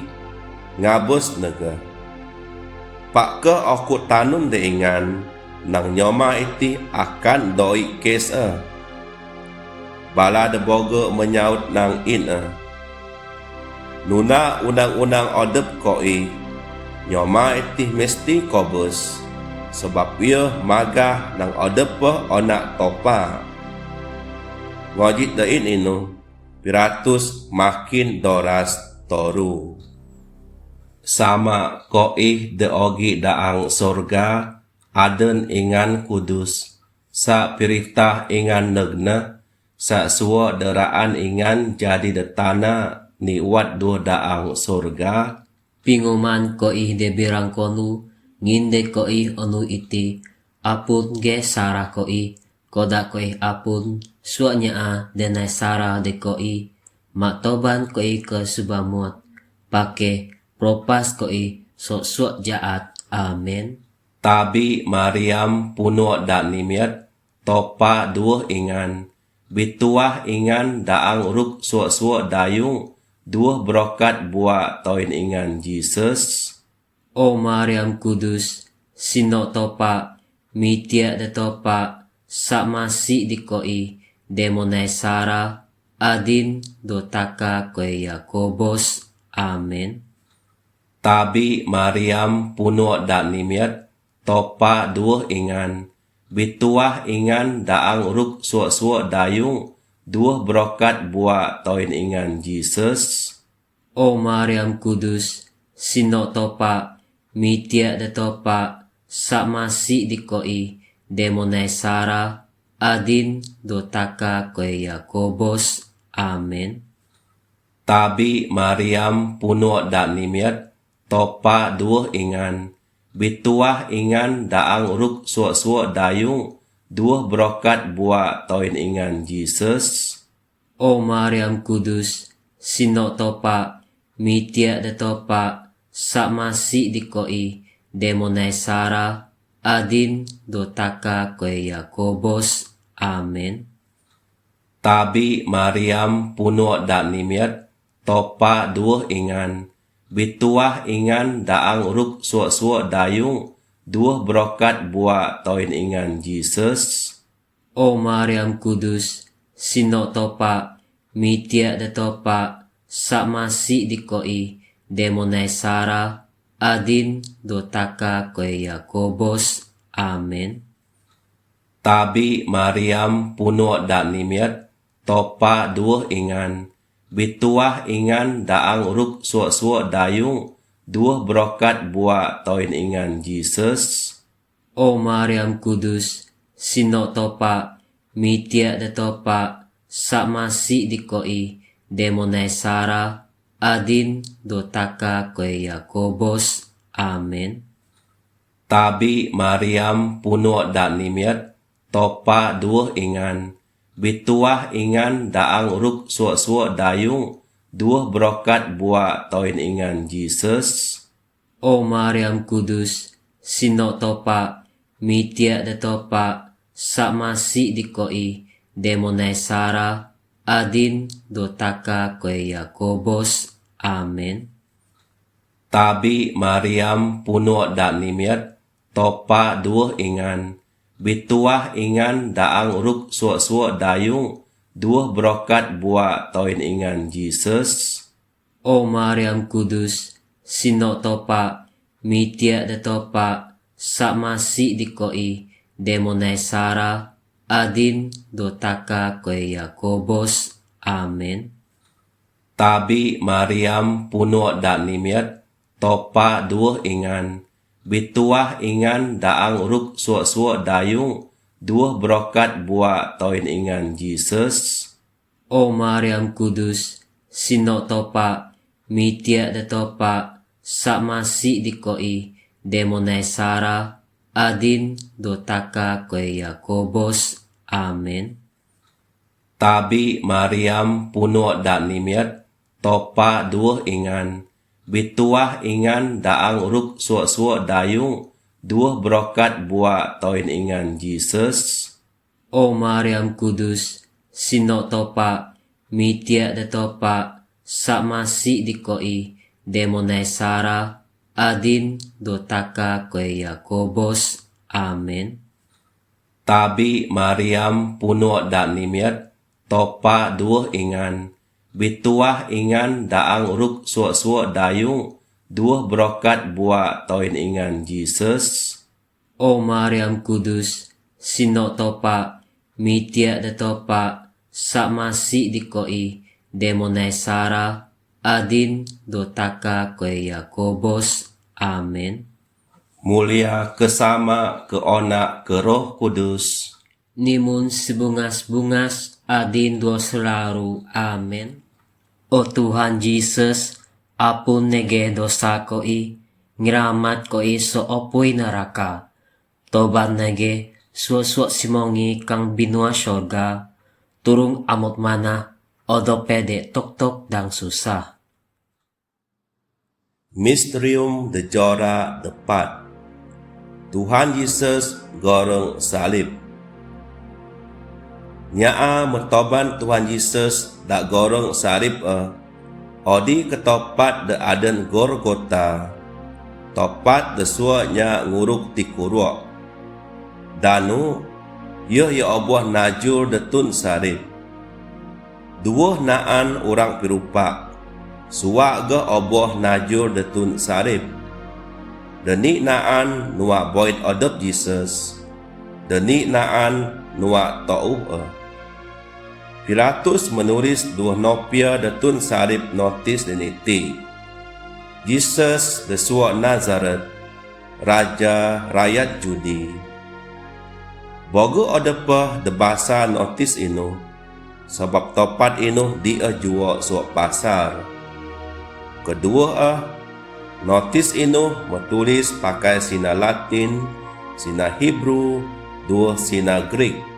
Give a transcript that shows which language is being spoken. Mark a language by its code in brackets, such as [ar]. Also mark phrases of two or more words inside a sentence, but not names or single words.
[sdo] ngabus nega pak ke aku tanun de ingan nang nyoma iti akan doi kes bala de boga menyaut nang in nuna undang-undang odep koi Nyoma itih mesti kobus, sebab ia magah nang odepa onak topa. Ngojit dain inu, piratus makin doras toru. Sama koi de ogi daang sorga, aden ingan kudus, sa piritah ingan negna, sa suwa deraan ingan jadi detana niwat dua daang sorga. Pinguman koi de birang konu, nginde koi onu iti, apun ge sarah koi, koda koi apun, suanya a denai sarah de koi, maktoban koi ke subamut, pake propas koi sok suak jaat, amin. Tabi Mariam puno dan nimiat, topa dua ingan, bituah ingan daang ruk suak-suak dayung, dua brokat buat toin ingan Jesus. O Mariam Kudus, sino topa, mitia de topa, sama si di koi, demonai Sara, adin dotaka koi Yakobos, amin. Tabi Mariam puno dan nimiat, topa dua ingan, bituah ingan daang ruk suak-suak dayung, dua brokat buat toin ingan Jesus. O Mariam Kudus, sino topa, mitia de topa, sama si di koi, demonai Sara, adin dotaka koi Yakobos, amin. Tabi Mariam puno dan nimiat, topa dua ingan, bituah ingan daang ruk suak-suak dayung, dua brokat buat toin ingan Jesus. O Mariam Kudus, sino topa, mitia de topa, sama si di koi, demonai Sara, adin dotaka koi Yakobos, amin. Tabi Mariam puno dan nimiat, topa dua ingan, bituah ingan daang ruk suak-suak dayung, dua brokat buat toin ingan Jesus. O Mariam Kudus, sino topa, mitia de topa, sama si di koi, demonai Sara, adin dotaka koi Yakobos, amin. Tabi Mariam puno dan nimiat, topa dua ingan, bituah ingan daang ruk suak-suak dayung, dua brokat buat toin ingan Jesus. O Mariam Kudus, sino topa, mitia de topa, sama si di koi, demonai Sara, adin dotaka koi Yakobos, amin. Tabi Mariam puno dan nimiat, topa dua ingan, bituah ingan daang ruk suak-suak dayung, dua brokat buat toin ingan Jesus. O Mariam Kudus, sino topa, mitia de topa, sama si di koi, demonai Sara, adin dotaka koi Yakobos, amin. Tabi Mariam puno dan nimiat, topa dua ingan, bituah ingan daang ruk suak-suak dayung, dua brokat buat toin ingan Jesus. O Mariam Kudus, sino topa, mitia de topa, sama si di koi, demonai Sara, adin dotaka koi Yakobos, amin. Tabi Mariam puno dan nimiat, topa dua ingan, bituah ingan daang ruk suak-suak dayung, dua brokat buat toin ingan Jesus. O Mariam Kudus, sino topa, mitia de topa, sama si di koi, demonai Sara, adin dotaka koi Yakobos, amin. Tabi Mariam puno dan nimiat, topa dua ingan, bituah ingan daang ruk suak-suak dayung, dua brokat buat toin ingan Jesus. O Mariam Kudus, sino topa, mitia de topa, sama si di koi, demonai Sara, adin dotaka koi Yakobos, amin. Tabi Mariam puno dan nimiat, topa dua ingan, bituah ingan daang ruk suak-suak dayung, dua brokat buat toin ingan Jesus. O Mariam Kudus, sino topa, mitia de topa, sa masi di koi, demonai Sara, adin dotaka koe Yakobos. Amen. Mulia kesama ke Onak ke Roh Kudus. Nimun sebungas-bungas, adin do selaru. Amen. O Tuhan Yesus, apun nege dosa koi, ngiramat koi so opoy neraka. Toban nege suo-suo simongi kang binua sorga, turung amot mana, odo pede tok-tok dang susah. Misterium de Jora depat. Tuhan Yesus goreng salib. Nyaa metoban Tuhan Yesus dak goreng salib odi ketopat de aden Gorgota. Topat de suanya nguruk ti kurok. Danu yeh ya obuah najur de tun salib. Duoh naan orang pirupak. Suak ge obuah najur de tun salib. Deni naan nuak boyd odop Jesus. Deni naan nuak ta'uh Pilatus menulis dua nopia de tun salib notis deniti. Jesus de suak Nazaret, Raja Rakyat Judi. Bogo odepah de basa notis inu, sebab topat inu dia jual suak pasar. Kedua notis inu metulis pakai sina Latin, sina Hebrew, dua sina Greek.